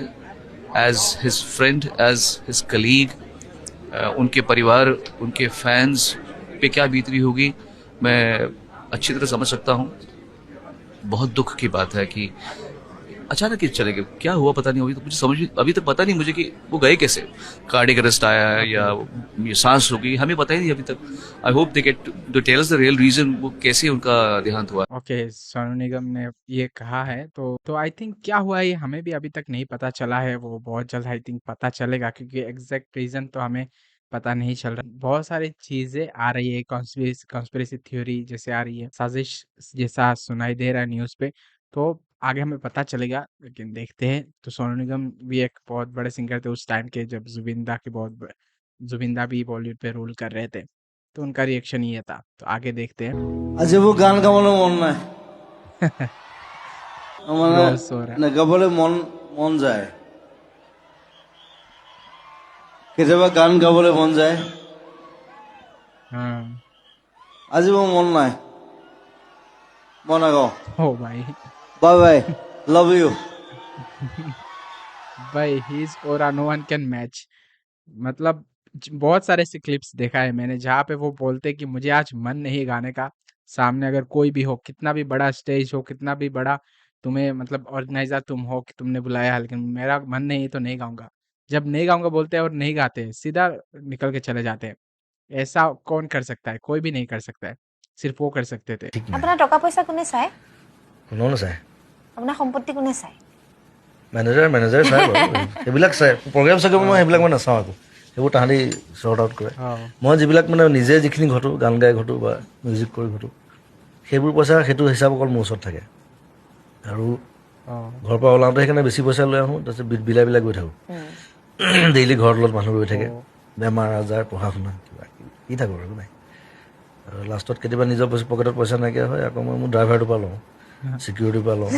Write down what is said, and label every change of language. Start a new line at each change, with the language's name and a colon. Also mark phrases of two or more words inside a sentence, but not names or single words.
English: as his friend, as his colleague,
Hindi: उनके परिवार, उनके फैंस पे क्या बीत रही होगी मैं अच्छी तरह समझ सकता हूँ। बहुत दुख की बात है कि अचानक ही चले गए। क्या हुआ पता नहीं, तो मुझे समझ अभी तक पता नहीं मुझे कि वो गए कैसे। कार्डियक अरेस्ट आया है या ये सांस रुकी, हमें पता ही नहीं अभी तक।
English: I hope they get to tell us the real reason,
Hindi: वो कैसे उनका देहांत हुआ। ओके, सोनू निगम ने ये कहा है, तो
English: I think
Hindi: क्या हुआ ये हमें भी अभी तक नहीं पता चला है। वो बहुत जल्द
English: I think
Hindi: पता चलेगा, क्योंकि
English: exact reason
Hindi: तो हमें पता नहीं चल रहा। बहुत सारी चीजें आ रही है,
English: conspiracy theory
Hindi: जैसे आ रही है, साजिश जैसा सुनाई दे रहा है न्यूज पे। तो आगे हमें पता चलेगा, लेकिन देखते हैं। तो सोनू निगम भी एक बहुत बड़े सिंगर थे उस टाइम के, जब जुबिंदा भी बॉलीवुड पे रूल कर रहे थे, तो उनका रिएक्शन ये था। तो आगे देखते हैं।
Assamese: আজ ৱো গান গাবলে মন নাই
Hindi: रोल्स हो रहा है।
Assamese: গাবলে মন মন যায় কেতিয়াবা গান গাবলে মন যায়
Hindi: हाँ,
Assamese: আজি মোৰ মন নাই মই নাগাওঁ
Hindi: ओ भाई
English: bye bye love you भाई he is और no one can match.
Hindi: मतलब बहुत सारे ऐसे क्लिप्स देखा है मैंने, जहाँ पे वो बोलते कि मुझे आज मन नहीं गाने का। सामने अगर कोई भी हो, कितना भी बड़ा स्टेज हो, कितना भी बड़ा तुम्हें मतलब ऑर्गेनाइजर तुम हो कि तुमने बुलाया है, लेकिन मेरा मन नहीं तो नहीं गाऊंगा। जब नहीं गाऊंगा बोलते हैं और नहीं गाते हैं, सीधा निकल के चले जाते हैं। ऐसा कौन कर सकता है? कोई भी नहीं कर सकता है, सिर्फ वो कर सकते थे।
Assamese: আপোনাৰ টকা পইচা কোনে চায়? কোনো নাচায় আপোনাৰ সম্পত্তি কোনে চায়? মেনেজাৰ চাই বাৰু সেইবিলাক চাই প্ৰগ্ৰেম চাগে মই সেইবিলাক মই নাচাওঁ আকৌ সেইবোৰ তাহাঁতি
English: sort out
Assamese: কৰে মই যিবিলাক মানে নিজে যিখিনি ঘটো গান গাই ঘটো বা মিউজিক কৰি ঘটো সেইবোৰ পইচা সেইটো হিচাপ অকল মোৰ ওচৰত থাকে আৰু ঘৰৰ পৰা ওলাওঁতে সেইকাৰণে বেছি পইচা লৈ আহোঁ তাৰপিছত বিলাই গৈ থাকোঁ ডেইলি ঘৰত লগত মানুহ ৰৈ থাকে বেমাৰ আজাৰ পঢ়া শুনা কিবা কি থাকোঁ আৰু নাই আৰু লাষ্টত কেতিয়াবা নিজৰ পকেটত পইচা নাইকিয়া হয় আকৌ মই মোৰ ড্ৰাইভাৰটোৰ পৰা লওঁ চিকিউৰিটিৰ পৰা লওঁ